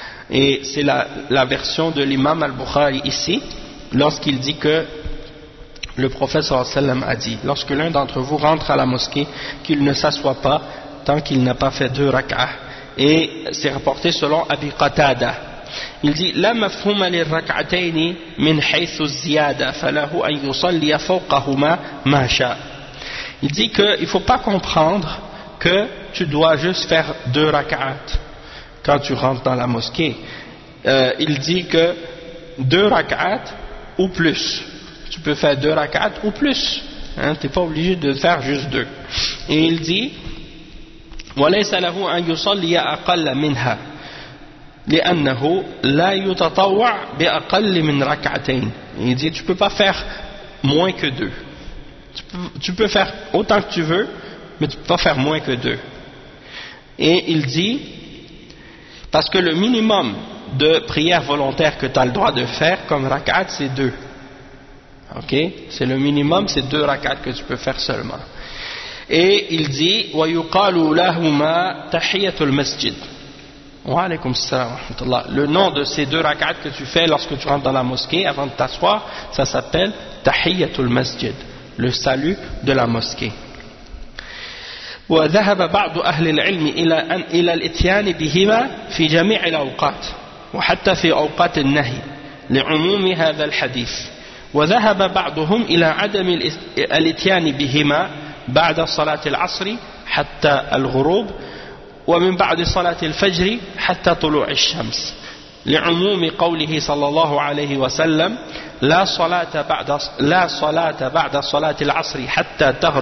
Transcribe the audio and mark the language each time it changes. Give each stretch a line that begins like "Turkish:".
French: Et c'est la version de l'imam Al-Bukhari ici, lorsqu'il dit que le prophète sallallahu alayhi wa sallam a dit, lorsque l'un d'entre vous rentre à la mosquée, qu'il ne s'assoit pas tant qu'il n'a pas fait deux rak'ah. Et c'est rapporté selon Abi Qatada. Il dit
Arabic: لا مفهوم للركعتين من حيث الزيادة فله أن يصلي فوقهما ما شاء.
French: Il dit qu'il ne faut pas comprendre que tu dois juste faire deux rak'at quand tu rentres dans la mosquée. Il dit que deux rak'at ou plus. Tu peux faire deux rak'at ou plus. Hein, tu n'es pas obligé de faire juste deux. Et il dit
Arabic: وَلَيْسَ لَهُ أَنْ يُصَلِّيَ أَقَلَّ مِنْهَا لِأَنَّهُ لَا يُتَطَوَّعْ بِأَقَلِّ مِنْ رَكْعَتَيْنِ.
French: Il dit tu ne peux pas faire moins que deux. Tu peux faire autant que tu veux, mais tu ne peux pas faire moins que deux. Et il dit, parce que le minimum de prières volontaires que tu as le droit de faire comme rak'at, c'est deux. Ok? C'est le minimum, c'est deux rak'at que tu peux faire seulement. Et il dit,
Arabic: « وَيُقَالُوا لَهُمَا تَحِيَّةُ الْمَسْجِدِ » وَعَلَيْكُمْ السَّلَامُ وَحَمَدُ اللَّهِ.
French: Le nom de ces deux rak'at que tu fais lorsque tu rentres dans la mosquée avant de t'asseoir, ça s'appelle « تَحِيَّةُ الْمَسْجِدِ » le salut de la mosquée.
Arabic: وذهب بعض اهل العلم الى ان الى الاتيان بهما في جميع الاوقات وحتى في اوقات النهي لعموم هذا الحديث وذهب بعضهم الى عدم الاتيان بهما بعد صلاه العصر حتى الغروب ومن بعد صلاه الفجر حتى طلوع الشمس لعموم قوله صلى الله عليه وسلم لا صلاة بعد صلاة العصر حتى